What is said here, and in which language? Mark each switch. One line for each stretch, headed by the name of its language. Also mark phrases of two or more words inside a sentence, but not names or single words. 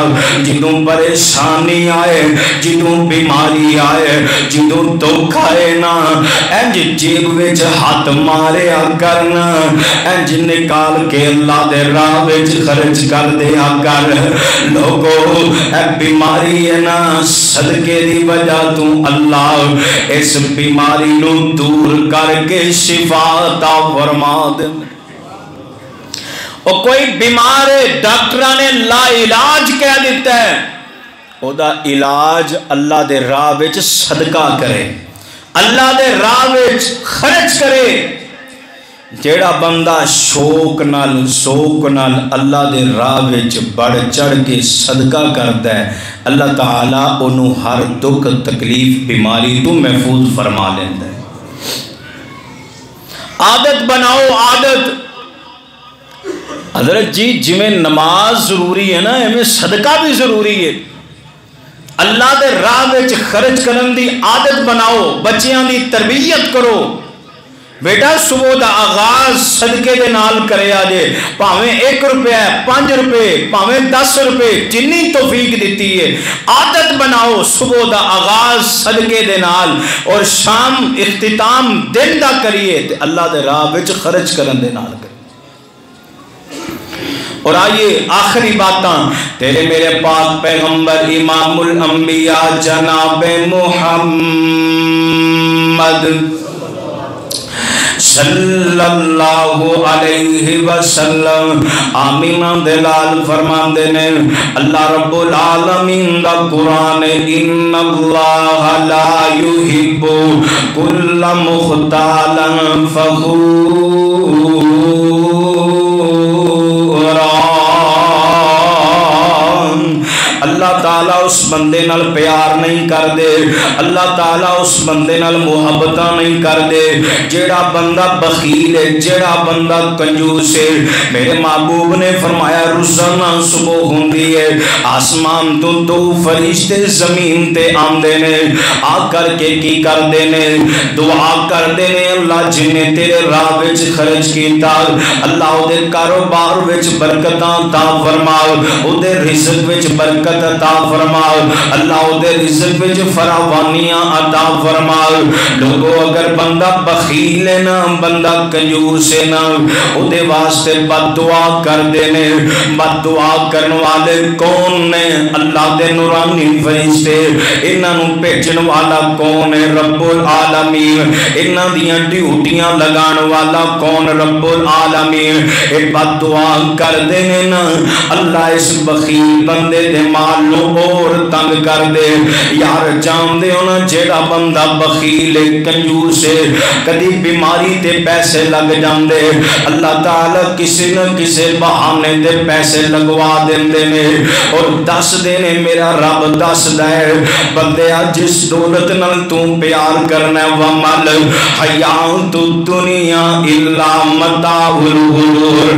Punjabi: جدوں پریشانی آئے، جدوں بیماری آئے، جدوں دکھ آئے نا، انج جیب وچ ہاتھ ماریا کرنا، انج نکال کے اللہ دے راہ وچ خرچ کر دیا کر. لوکو بیماری ہے نا، صدقے دی وجہ توں اللہ اس بیماری نوں دور کر کے شفا عطا فرما دے.
Urdu: اور کوئی بیمار ہے ڈاکٹر نے لا علاج کہہ دیتا ہے،
Punjabi: او دا علاج اللہ دے راہ وچ صدقہ کرے، اللہ دے راہ وچ خرچ کرے۔ جیڑا بندہ شوق نال اللہ دے راہ وچ بڑھ چڑھ کے صدقہ کرتا ہے، اللہ تعالیٰ انہوں ہر دکھ تکلیف بیماری تو محفوظ فرما لیندہ ہے۔ عادت بناؤ، عادت۔ حضرت جی جویں نماز ضروری ہے نا ایویں صدقہ بھی ضروری ہے۔ اللہ دے راہ وچ خرچ کرن دی عادت بناؤ، بچیاں دی تربیت کرو۔ بیٹا صبح دا آغاز صدقے دے نال کرے آجے، پاویں 1 روپے 5 روپے پاویں 10 روپے جنی توفیق دیتی ہے، عادت بناؤ صبح دا آغاز صدقے دے نال اور شام اختتام دن دا کریے تے اللہ دے راہ وچ خرچ کرن دے نال کریے۔ اور آئیے آخری باتاں، تیرے میرے پاک پیغمبر
Arabic: امام الانبیاء
Punjabi: جناب محمد
Arabic: صلی اللہ علیہ وسلم
Punjabi: آمینہ دلال فرماندے نے، اللہ رب العالمین دا قرآن
Arabic: ان اللہ لا یحب کل مختال فخور،
Punjabi: اللہ تعالیٰ اس بندے نال پیار نہیں کر دے، اللہ تعالیٰ اس بندے نال محبتہ نہیں کر دے جیڑا بندہ بخیل ہے، جیڑا بندہ کنجوس ہے۔ میرے محبوب نے فرمایا روزانہ صبح ہوندی ہے آسمان تو 2 فرشتے زمین تے آندے نے، آ کر کے کی کر دے نے، دعا کر دے نے اللہ جنہیں تیرے راہ وچ خرچ کیتا اللہ او دے کاروبار وچ برکتاں عطا فرماؤ، او دے رزق وچ برکت عطا فرماؤ، اللہ او دے رزق وچ فراوانیاں عطا فرماؤ۔ لوگوں اگر بندہ بخیل ہے نا، بندہ کنجوس ہے نا، او دے واسطے بد دعا کر دینے۔ بد دعا کرن والے کون نے؟ اللہ دے نورانی فرشتے۔ انہاں نوں بھیجن والا کون ہے؟ رب العالمین۔ انہاں دیاں ڈیوٹیاں لگان والا کون؟ رب العالمین۔ اے بد دعا کر دینے نا، اللہ اس بخیل بندے دے مال نو اور تنگ کر دے۔ یار جان دے ہونا جیڑا بندہ بخیل کنجوس ہے کدی بیماری تے پیسے لگ جاندے، اللہ تعالیٰ کسی نہ کسی بہانے تے پیسے لگوا دیندے نے اور دس دینے میرا رب دس دے بندیا جس دولت نال تو پیار کرنا
Arabic: ومل حیات الدنیا الا متاع الغرور۔